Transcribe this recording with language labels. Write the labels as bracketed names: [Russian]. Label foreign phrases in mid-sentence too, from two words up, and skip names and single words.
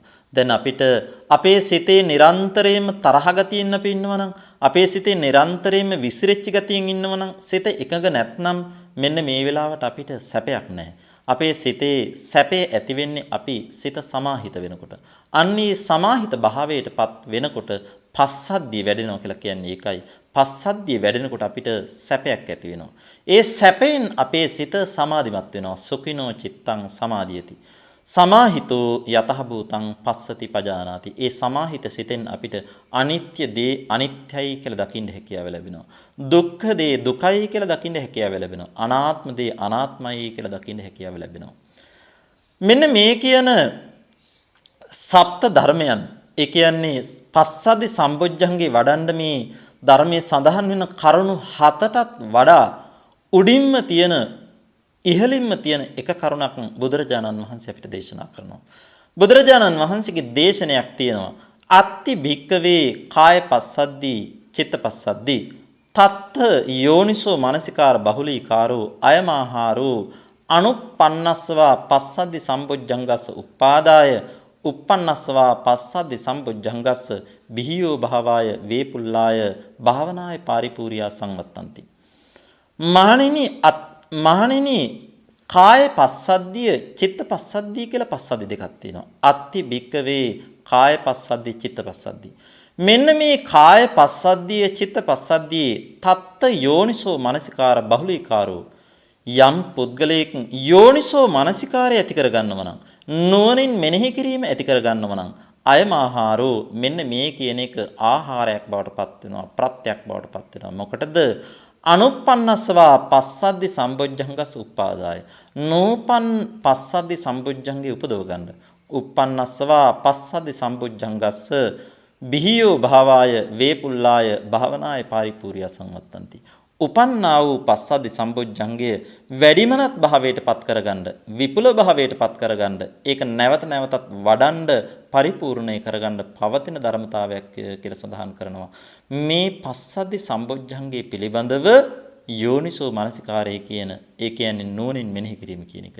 [Sinhala] දැන් අපිට අපේ සිතේ නිරන්තරයෙන්ම තරහ ගතියින් අපි ඉන්නවනම්, අපේ සිතේ නිරන්තරයෙන්ම විසිරෙච්ච ගතියින් ඉන්නවනම්, සිත එකඟ නැත්නම් මෙන්න මේ වෙලාවට අපිට සැපයක් නැහැ. අපේ සිතේ සැපේ ඇති වෙන්නේ අපි සිත සමාහිත වෙනකොට. අන්නේ සමාහිත භාවයටපත් වෙනකොට පස්සද්ධිය වැඩෙනවා කියලා කියන්නේ ඒකයි. පස්සද්ධිය වැඩෙනකොට අපිට සැපයක් ඇති වෙනවා. ඒ සැපෙන් අපේ සිත සමාධිමත් වෙනවා. [Pali] සුඛිනෝ චිත්තං සමාධියති. සමාහිතෝ යතහ භූතං පස්සති පජානාති. [Sinhala] ඒ සමාහිත සිතෙන් අපිට අනිත්‍ය දේ අනිත්‍යයි කියලා දකින්න හැකියාව ලැබෙනවා. දුක්ඛ දේ දුකයි කියලා දකින්න හැකියාව ලැබෙනවා. අනාත්ම දේ අනාත්මයි කියලා දකින්න හැකියාව ලැබෙනවා. මෙන්න මේ කියන සප්ත ධර්මයන්, ඒ කියන්නේ පස්සද්ධි සම්බොජ්ජංගේ වඩන්න මේ ධර්මයේ සඳහන් වෙන කරුණු 7ටත් වඩා උඩින්ම තියෙන ඉහළින්ම තියෙන එක කරුණක් බුදුරජාණන් වහන්සේ අපිට දේශනා කරනවා. බුදුරජාණන් වහන්සේගේ දේශනයක් තියෙනවා. [Pali] අත්ති භික්කවේ කාය පස්සද්දි චිත්ත පස්සද්දි තත්ත යෝනිසෝ මනසිකාර බහුලීකාරෝ අයමාහාරෝ අනුප්පන්නස්වා පස්සද්දි සම්බොජ්ජංගස්ස උපාදාය uppannasva passadi sambojjangassa bihiyo bhavaya vepullaya bhavanaya paripuriya samvattanti. [Sinhala] මහණෙනි කාය පස්සද්ධිය චිත්ත පස්සද්ධිය කියලා පස්සද්ධි දෙකක් තියෙනවා. [Pali] අත්ති භික්කවේ කාය පස්සද්ධිය චිත්ත පස්සද්ධිය. [Sinhala] මෙන්න මේ කාය පස්සද්ධිය චිත්ත පස්සද්ධියේ [Pali] තත්ත යෝනිසෝ මනසිකාර බහුලීකාරෝ [Sinhala] යම් පුද්ගලයෙක් යෝනිසෝ මනසිකාරය ඇති කර ගන්නව නම් නුවණින් මෙනෙහි කිරීම ඇති කර ගන්නව නම් අයමාහාරෝ මෙන්න මේ කියන එක ආහාරයක් බවට පත් වෙනවා, ප්‍රත්‍යක් බවට පත් වෙනවා. මොකටද? [Pali] අනුප්පන්නස්වා පස්සද්දි සම්බොජ්ජංගස් උපාදාය. [Sinhala] නූපන් පස්සද්දි සම්බොජ්ජංගේ උපදව ගන්න. [Pali] uppannasva passadi sambojjangassa bihiyo bhavaya vepullaya bhavanaaya paripuriya samvattanti. [Sinhala] උපන්නා වූ පස්සද්දි සම්බොජ්ජංගය වැඩිමනත් භාවයට පත් කරගන්න, විපුල භාවයට පත් කරගන්න, ඒක නැවත නැවතත් වඩන්න, පරිපූර්ණේ කරගන්න පවතින ධර්මතාවයක් කියලා සඳහන් කරනවා. මේ පස්සද්දි සම්බොජ්ජංගයේ පිළිබඳව යෝනිසෝ මනසිකාරය කියන, ඒ කියන්නේ නුවණින් මෙනෙහි කිරීම කියන එකයි.